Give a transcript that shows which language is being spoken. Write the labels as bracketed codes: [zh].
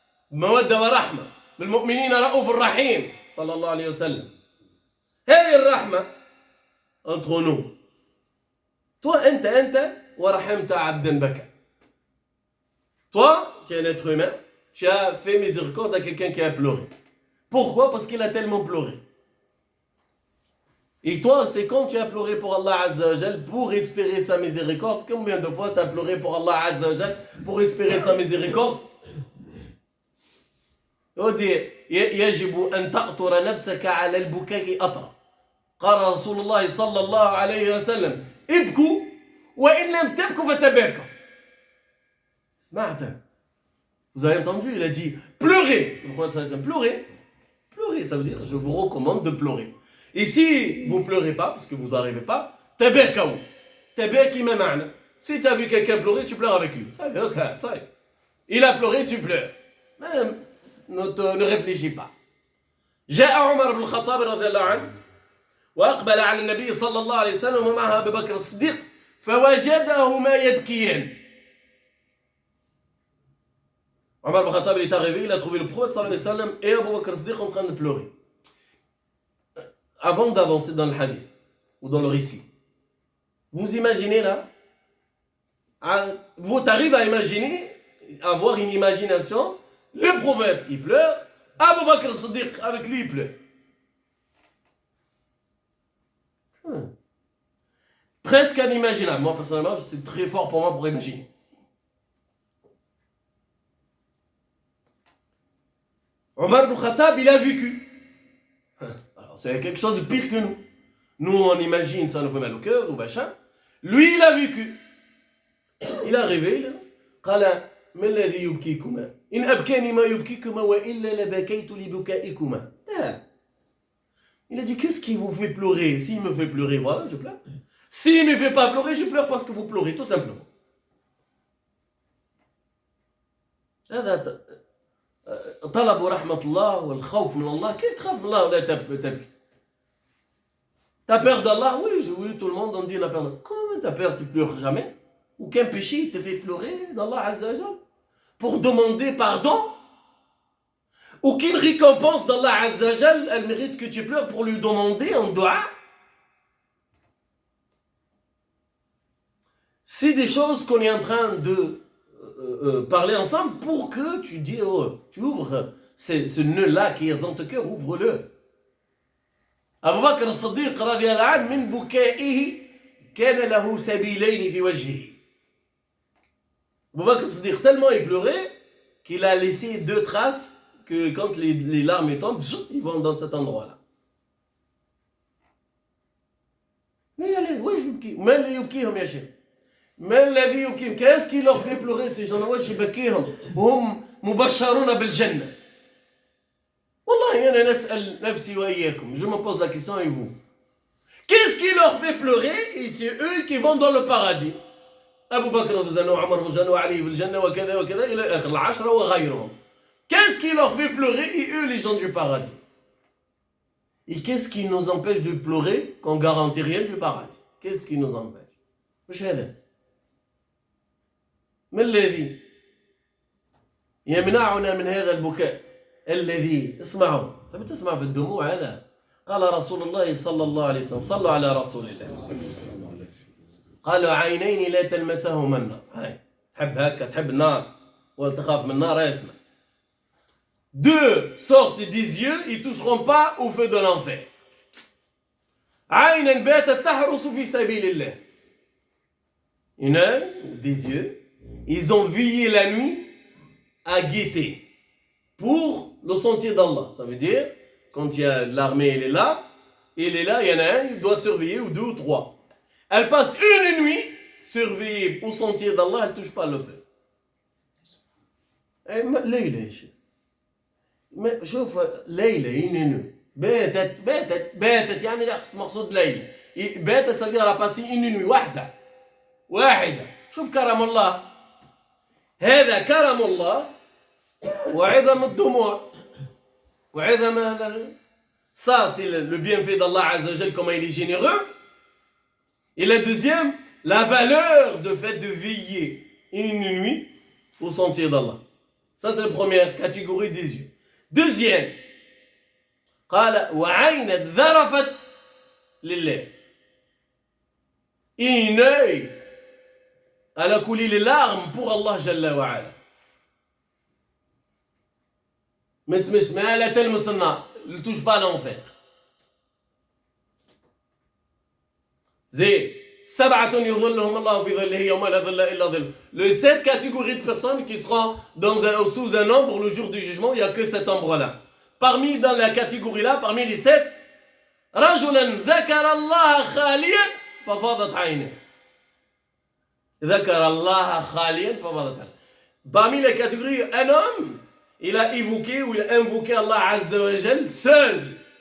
[ar] مودة ورحمة بالمؤمنين رؤوف الرحيم صلى الله عليه وسلم. هذه الرحمة [fr] entre nous. Toi, [ar] أنت ورحمت عبدا بكى. [fr] Toi, tu es un être humain, tu as fait miséricorde à quelqu'un qui a pleuré. Pourquoi? Parce qu'il a tellement pleuré. Et toi, c'est quand tu as pleuré pour Allah Azza wa Jal pour espérer sa miséricorde. Combien de fois tu as pleuré pour Allah Azza wa Jal pour espérer sa miséricorde? يجب أن تأطر نفسك على البكاء أطرا. قال رسول الله صلى الله عليه وسلم ابكوا وإن لم تبكوا فتباكوا. [ar] سمعت? [fr] Vous avez entendu? Il a dit pleurez. Pleurez, ça veut dire je vous recommande de pleurer. Et si vous ne pleurez pas, parce que vous n'arrivez pas, [ar] tabakaou. Tabaki ma ma'na. [fr] Si tu as vu quelqu'un pleurer, tu pleures avec lui. Ça y est. Il a pleuré, tu pleures. Même ne réfléchis pas. [ar] جاء عمر بن الخطاب رضي الله عنه وأقبل على النبي صلى الله عليه وسلم ومعه أبو بكر الصديق فوجدهما يبكيان. [fr] Omar ibn Khattab est arrivé, il a trouvé le prophète sallallahu alayhi wa sallam et Abu Bakr as-Siddiq en train de pleurer. Avant d'avancer dans le hadith ou dans le récit, vous imaginez là, vous arrivez à imaginer, avoir une imagination. Le prophète, il pleure. Abu Bakr as-Siddiq, avec lui, il pleure. Presque inimaginable. Moi, personnellement, c'est très fort pour moi pour imaginer. Omar ibn Khattab, il a vécu. Alors, c'est quelque chose de pire que nous. Nous, on imagine, ça nous fait mal au cœur, ou machin. Lui, il a vécu. Il est arrivé, il a dit, [ar] ما الذي يبكيكما إن أبكاني ما يبكيكما وإلا لبكيت لبكائكما. [fr] Il a dit, qu'est-ce qui vous fait pleurer? S'il me fait pleurer, voilà, je pleure. S'il ne me fait pas pleurer, je pleure parce que vous pleurez, tout simplement. [ar] هذا طلب رحمة الله والخوف من الله. كيف تخاف من الله ولا تبكي? [fr] T'as peur d'Allah? Oui, tout le monde on dit la peur d'Allah. Comment t'as peur? Tu pleures jamais? Aucun péché te fait pleurer d'Allah Azza wa Jal pour demander pardon? Aucune récompense d'Allah Azza wa Jal, elle mérite que tu pleures pour lui demander en dua? C'est des choses qu'on est en train de parler ensemble pour que tu dis, tu ouvres ce nœud-là qui est dans ton cœur, ouvre-le. [ar] أبو بكر الصديق رضي الله عنه من بكائه كان له سبيلين في وجهه. [fr] Abu Bakr al-Siddiq, tellement il pleurait qu'il a laissé deux traces que quand les larmes tombent, ils vont dans cet endroit-là. Mais allez, ouais, je [ar] يبكي. ما اللي يبكيهم يا شيخ؟ ما الذي يبكيهم؟ [fr] Qu'est-ce qui leur fait pleurer ces gens-là؟ [ar] واش يبكيهم؟ وهم مبشرون بالجنة. والله أنا نسأل نفسي وإياكم. [fr] Je me pose la question et vous. Qu'est-ce qui leur fait pleurer? Et c'est eux qui vont dans le paradis. [ar] أبو بكر في الجنة وعمر في الجنة وعلي في الجنة وكذا وكذا إلى آخر العشرة وغيرهم. [fr] Qu'est-ce qui leur fait pleurer? Et eux, les gens du paradis. Et qu'est-ce qui nous empêche de pleurer qu'on garantit rien du paradis? Qu'est-ce qui nous empêche? [ar] مش هذا. ما الذي يمنعنا من هذا البكاء؟ الذي اسمعوا، تبي تسمع في الدموع هذا؟ قال رسول الله صلى الله عليه وسلم، صلوا على رسول الله. قالوا عينين لا تلمسهما النار. هاي تحب هكا تحب النار ولا تخاف من النار؟ اسمع. [fr] Deux sortes des yeux, ils ne toucheront pas au feu de l'enfer. [ar] عينا باتت تحرس في سبيل الله. [fr] Une œil, des yeux, ils ont veillé la nuit à guetter pour le sentier d'Allah. Ça veut dire, quand il y a l'armée, elle est là, il y en a un, il doit surveiller, ou deux ou trois. Elle passe une nuit surveillée au sentier d'Allah, elle ne touche pas le feu. [ar] ليلة شوف ليلة ينينو باتت يعني مقصود ليلة باتت [fr] ça veut dire elle a passé une nuit [ar] واحدة شوف كرم الله هذا كرم الله وعظم الدموع وعظم هذا [fr] ça c'est le bienfait d'Allah Azza wa Jal, comment il est généreux. Et la deuxième, la valeur de fait de veiller une nuit au sentier d'Allah. Ça c'est la première catégorie des yeux. Deuxième, [ar] قال وعين ذرفت لله. [fr] Une œil, elle a coulé les larmes pour Allah Jalla wa Ala. [ar] ما تسمعش ما لا تلمس النار، [fr] ne touche pas l'enfer. [ar] زي سبعة يظلهم الله في ظله يوم لا ظل إلا ظل. [fr] Les 7 catégories de personnes qui seront sous un ombre le jour du jugement, il n'y a que cet ombre-là. Parmi dans la catégorie là, parmi les 7, [ar] رجلا ذكر الله خاليا ففاضت عينه. ذكر الله خاليا ففاضت عينه. [fr] Parmi les catégories, un homme, il a évoqué ou il a invoqué Allah Azza wa Jal seul.